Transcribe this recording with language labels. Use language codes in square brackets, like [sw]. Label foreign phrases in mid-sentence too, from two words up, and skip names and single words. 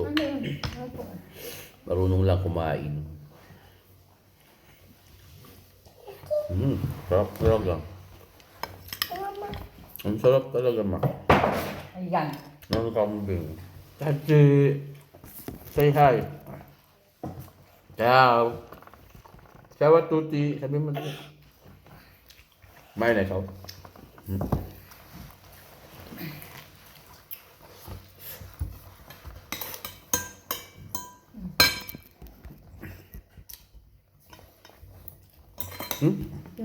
[tl] ano yun? Ano po? Marunong lang kumain. Sarap talaga. Ang sarap talaga, ma. Ayan. Ng kambing. [en] Tati, say hi. [it] Ciao. Ciao a tutti. [tl] Sabi mo ito. May na ikaw. Yung